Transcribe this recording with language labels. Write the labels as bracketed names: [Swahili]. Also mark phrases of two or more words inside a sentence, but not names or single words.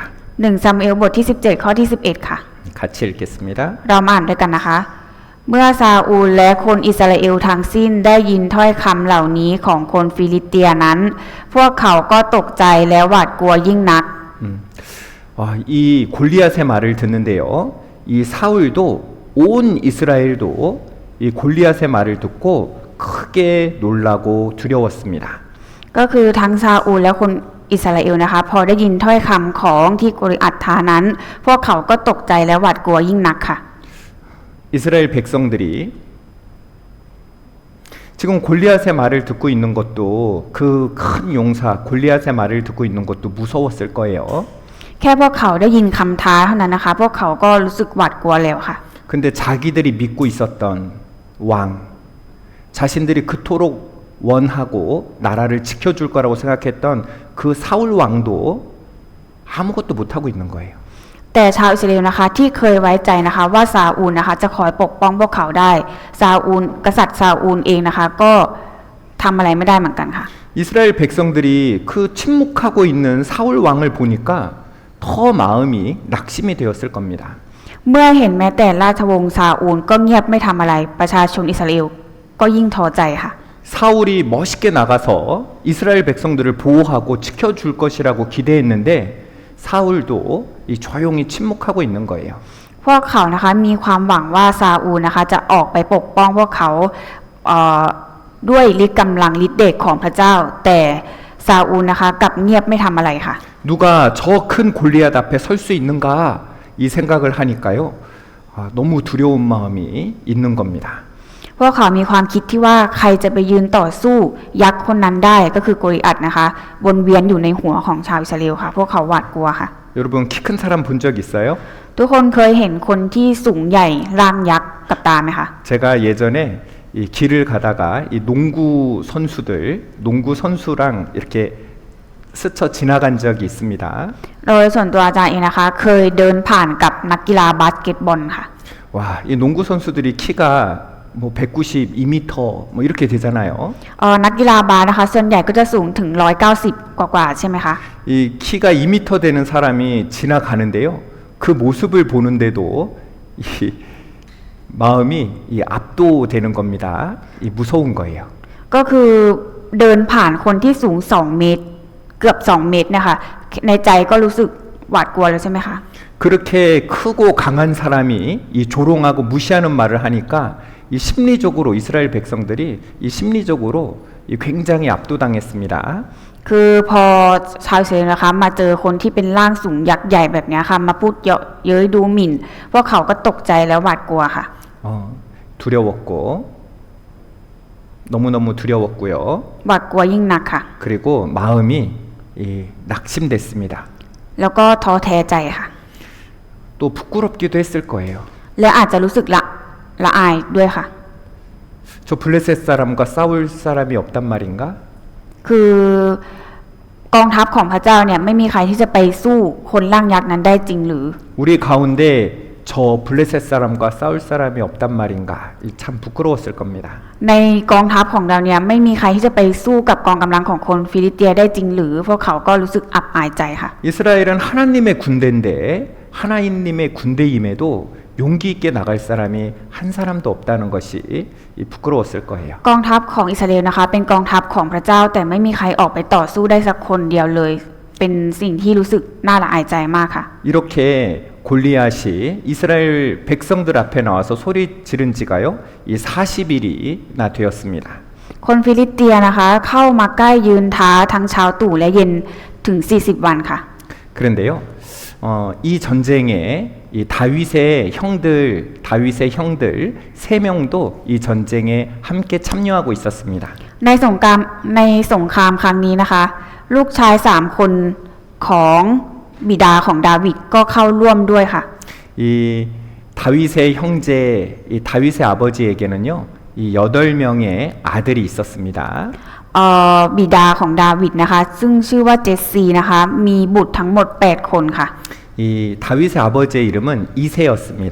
[Thai] 1 ซามูเอลบทที่ 17 ข้อที่ 11 ค่ะ [Korean] 같이 읽겠습니다. [Thai] เรามาอ่านด้วยกันนะคะ เมื่อซาอูลและคนอิสราเอลทั้งสิ้นได้ยินถ้อยคำเหล่านี้ของคนฟิลิสเตียนั้น พวกเขาก็ตกใจและหวาดกลัวยิ่งนัก [Korean] 이 골리앗의 말을 듣는데요. 이 사울도 온 이스라엘도 이 골리앗의 말을 듣고 크게 놀라고 두려웠습니다. [Thai] ก็คือทั้งซาอูลและคนอิสราเอลนะคะพอได้ยินถ้อยคำของที่โกลิอัตท้านั้น พวกเขาก็ตกใจและหวาดกลัวยิ่งนักค่ะ [Korean] 이스라엘 백성들이 지금 골리앗의 말을 듣고 있는 것도 그 큰 용사 골리앗의 말을 듣고 있는 것도 무서웠을 거예요. [Thai] แค่พวกเขาได้ยินคำท้าเท่านั้นนะคะพวกเขาก็รู้สึกหวาดกลัวแล้วค่ะ [Korean] 근데 자기들이 믿고 있었던 왕, 자신들이 그토록 원하고 나라를 지켜줄 거라고 생각했던 그 사울 왕도 아무것도 못하고 있는 거예요. [Thai] แต่ชาวอิสราเอลนะคะที่เคยไว้ใจนะคะว่าซาอูลนะคะจะคอยปกป้องพวกเขาได้ซาอูลกษัตริย์ซาอูลเองนะคะก็ทำอะไรไม่ได้เหมือนกันค่ะ [Korean] 이스라엘 백성들이 그 침묵하고 있는 사울 왕을 보니까 더 마음이 낙심이 되었을 겁니다. [Thai] เมื่อเห็นแม้แต่ราชวงศ์ซาอูลก็เงียบไม่ทำอะไรประชาชนอิสราเอลก็ยิ่งท้อใจค่ะ [Korean] 사울이 멋있게 나가서 이스라엘 백성들을 보호하고 지켜줄 것이라고 기대했는데 사울도 이 조용히 침묵하고 있는 거예요. [Thai] พวกเขานะคะมีความหวังว่าซาอูลนะคะจะออกไปปกป้องพวกเขาด้วยฤทธิ์กำลังฤทธิ์เดชของพระเจ้าแต่ซาอูลนะคะกลับเงียบไม่ทำอะไรค่ะ [Korean] 누가 저 큰 골리앗 앞에 설 수 있는가 이 생각을 하니까요. 너무 두려운 마음이 있는 겁니다. [Thai] พวกเขามีความคิดที่ว่าใครจะไปยืนต่อสู้ยักษ์คนนั้นได้ก็คือโกลิอัตนะคะวนเวียนอยู่ในหัวของชาวอิสราเอลค่ะพวกเขาหวาดกลัวค่ะ [Korean] 여러분 키 큰 사람 본 적 있어요? [Thai] ทุกคนเคยเห็นคนที่สูงใหญ่ร่างยักษ์กับตาไหมคะ [Korean] 제가 예전에 이 길을 가다가 이 농구 선수랑 이렇게 스쳐 지나간 적이 있습니다. [Thai] โดยส่วนตัวอาจารย์เองนะคะเคยเดินผ่านกับนักกีฬาบาสเกตบอลค่ะ [Korean] 와, 이 농구 선수들이 키가 뭐 192m 뭐 이렇게 되잖아요. [Thai] นักกีฬาบาสนะคะส่วนใหญ่ก็จะสูงถึง190กว่าๆใช่ไหมคะ [Korean] 이 키가 2m 되는 사람이 지나가는데요. 그 모습을 보는데도 이 마음이 이 압도되는 겁니다. 이 무서운 거예요. [Thai] ก็คือเดินผ่านคนที่สูง2 เมตรเกือบ2 เมตรนะคะในใจก็รู้สึกหวาดกลัวแล้วใช่ไหมคะ [Korean] 그렇게 크고 강한 사람이 이 조롱하고 무시하는 말을 하니까 이 심리적으로 이스라엘 백성들이 이 심리적으로 이 굉장히 압도당했습니다. [Thai] คือพอชาวอิสราเอลนะคะมาเจอคนที่เป็นร่างสูงยักษ์ใหญ่แบบนี้ค่ะมาพูดเยาะเย้ยดูหมิ่นพวกเขาก็ตกใจแล้วหวาดกลัวค่ะ [Korean] 두려웠고 너무너무 두려웠고요. [Thai] หวาดกลัวยิ่งหนักค่ะ [Korean] 그리고 마음이 이 낙심됐습니다. [Thai] แล้วก็ท้อแท้ใจค่ะ [Korean] 또 부끄럽기도 했을 거예요. [Thai] และอาจจะรู้สึกละละอายด้วยค่ะ [Korean] 저 블레셋 사람과 싸울 사람이 없단 말인가? [Thai] คือกองทัพของพระเจ้าเนี่ยไม่มีใครที่จะไปสู้คนร่างยักษ์นั้นได้จริงหรือ [Korean] 우리 가운데 저 블레셋 사람과 싸울 사람이 없단 말인가? 참 부끄러웠을 겁니다. [Thai] ในกองทัพของเราเนี่ยไม่มีใครที่จะไปสู้กับกองกำลังของคนฟิลิสเตียได้จริงหรือพวกเขาก็รู้สึกอับอายใจค่ะ [Korean] 이스라엘은 하나님의 군대인데 하나님의 군대임에도 용기 있게 나갈 사람이 한 사람도 없다는 것이 부끄러웠을 거예요. [Thai] กองทัพของอิสราเอลนะคะเป็นกองทัพของพระเจ้าแต่ไม่มีใครออกไปต่อสู้ได้สักคนเดียวเลย เป็นสิ่งที่รู้สึกน่าละอายใจมากค่ะ [Korean] 이렇게 골리앗이 이스라엘 백성들 앞에 나와서 소리 지른 지가요, 이 40일이나 되었습니다. [Thai] คนฟิลิสเตียนะคะเข้ามาใกล้ยืนท้าทั้งเช้าตู่และเย็นถึง40 วันค่ะ [Korean] 그런데요, 이 전쟁에 이 다윗의 형들 3명도 이 전쟁에 함께 참여하고 있었습니다. [Thai] ในสงครามครั้งนี้นะคะ ลูกชาย3 คนของบิดาของดาวิดก็เข้าร่วมด้วยค่ะ [Korean] 이 다윗의 형제, 이 다윗의 아버지에게는요, 이 8명의 아들이 있었습니다. [Thai] บิดาของดาวิดนะคะซึ่งชื่อว่าเจสซีนะคะมีบุตรทั้งหมด8 คนค่ะ [Korean] 이 다윗의 아버지의 이름은 이새였습니다.